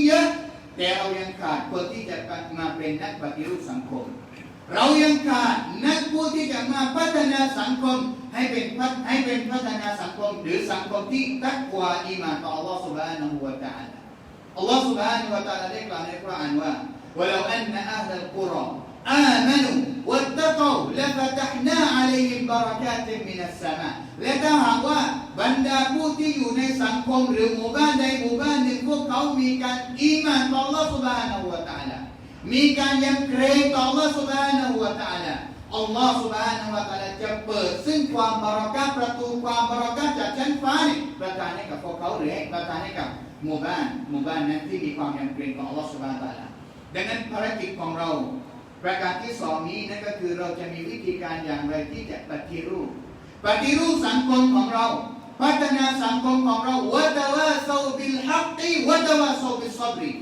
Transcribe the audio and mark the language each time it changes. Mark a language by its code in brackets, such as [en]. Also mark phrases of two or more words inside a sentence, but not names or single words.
[th] เยอะแต่เรายังขาดคนที่จะมาเป็นนักปฏิรูปสังคมเรายังขาดนักผู้ที่จะมาพัฒนาสังคมให้เป็นพัฒนาสังคมหรือสังคมที่ตักวาอีหม่าน ต่ออัลลอฮฺ سبحانه และ تعالى อัลลอฮฺ سبحانه และ تعالى ได้กล่าวในกุรอานว่า [ar] ولو أن أهل القرى آمنوا واتقوا لفتحنا عليهم بركات من السماء [th] และถ้าหากว่าบรรดาผู้ที่อยู่ใน สังคมหรือหมู่บ้านใดหมู่บ้านหนึ่งพวกเขามีการอีหม่านต่ออัลลอฮฺ سبحانه และ تعالى มีการยำเกรงต่ออัลลอ ฮฺ سبحانه และ تعالى อัลลอฮฺ سبحانه และ تعالى จะเปิดซึ่งความบารอกาฮ์ประตูความบารอกาฮ์จากชั้นฟ้านี่ประทานให้กับพวกเขาหรือให้ประทานให้กับหมู่บ้านนั้นที่มีความยำเกรงต่ออัลลอฮฺ سبحانه และ تعالى ดังนั้นภารกิจของเราประการที่สองนี้นั่นก็คือเราจะมีวิธีการอย่างไรที่จะปฏิรูปสังคมของเราพัฒนาสังคมของเรา [ar] وتواصوا بالحق وتواصوا بالصبر